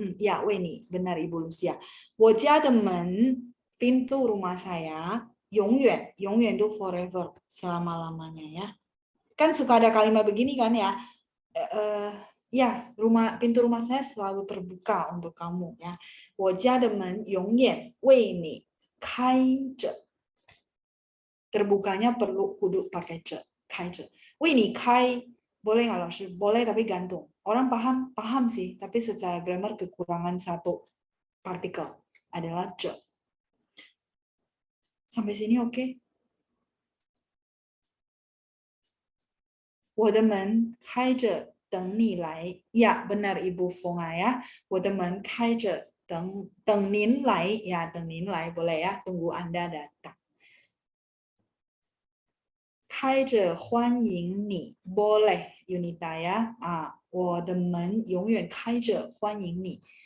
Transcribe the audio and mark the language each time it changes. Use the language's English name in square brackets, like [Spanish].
[Indonesian] Ya, [Chinese] 为你, [Indonesian] benar Ibu Lucia. [Chinese] 我家的门, [Indonesian] pintu rumah saya, [Chinese] 永远, 永远 [Indonesian] itu [English] forever, [Indonesian] selama-lamanya ya. Kan suka ada kalimat begini kan ya. Ya, pintu rumah saya selalu terbuka untuk kamu ya. [Chinese] 我家的门永远为你开着. [Indonesian] Terbukanya perlu kudu pakai ce, [Chinese] 开着. 为你开, [Indonesian] boleh nggak Laoshi? Boleh tapi gantung. Orang paham sih, tapi secara grammar kekurangan satu partikel adalah ce. Sampai sini oke? [Chinese] 我的门开着等你来. [Indonesian] Ya, benar Ibu Fonga ya. [Chinese] 我的门开着等您来. [Indonesian] Ya, [Chinese] 等您来 [Indonesian] boleh ya. Tunggu Anda datang. [Chinese] 开着欢迎你 [Indonesian] boleh Yunita ya. [Chinese] 我的门永远开着欢迎你.